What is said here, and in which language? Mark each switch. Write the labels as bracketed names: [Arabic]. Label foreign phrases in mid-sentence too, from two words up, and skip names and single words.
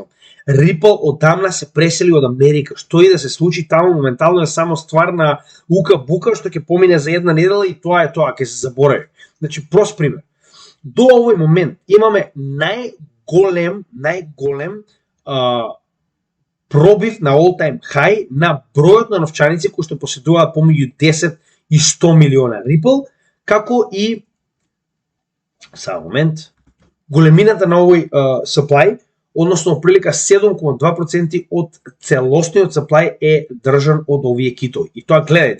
[Macedonian] Ripple одамна се пресели од Америка. Што и да се случи таму моментално е само ствар на ука-бука што ќе помине за една недела и тоа е тоа, ќе се заборави. Значи прост пример. До овој момент имаме најголем пробив на [English] all time high [Macedonian] на бројот на новчаници кои што поседуваат помеѓу 10 и 100 милиона Ripple, како и големината на овој supply, односно прилика 7,2% од целосниот supply е држан од овие китови. И тоа гледајте.